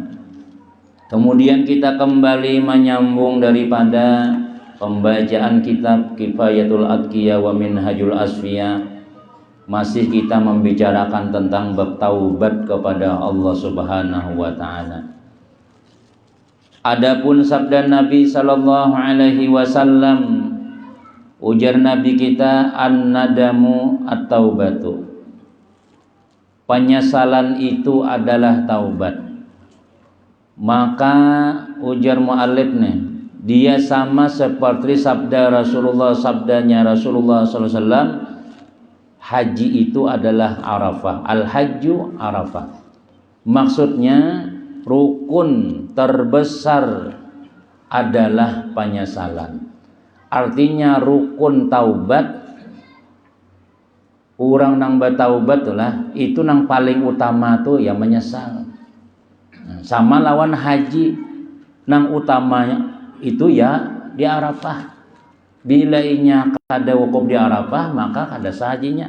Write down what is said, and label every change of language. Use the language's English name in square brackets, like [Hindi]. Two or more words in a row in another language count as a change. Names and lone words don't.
[Indonesian] Kemudian kita kembali menyambung daripada pembacaan kitab Kifayatul Atqiya wa Minhajul Asfiya. Masih kita membicarakan tentang bab taubat kepada Allah [Arabic] سبحانه وتعالى. [Indonesian] Adapun sabda Nabi [Arabic] صلى الله عليه وسلم, [Banjar] ujar Nabi kita, [Arabic] الندم التوبة. [Indonesian] Penyesalan itu adalah taubat. Maka ujar mu'allif nih, dia sama seperti sabdanya Rasulullah [Arabic] صلى الله عليه وسلم, [Indonesian] haji itu adalah Arafah. [Arabic] الحج عرفة. [Indonesian] Maksudnya rukun terbesar adalah penyesalan. Artinya rukun taubat, [Banjar] orang nang bertaubat lah, itu nang paling utama tuh ya menyesal. Sama lawan haji, nang utamanya itu ya di Arafah. Bila inya kada wukuf di Arafah, maka kada sahajinya.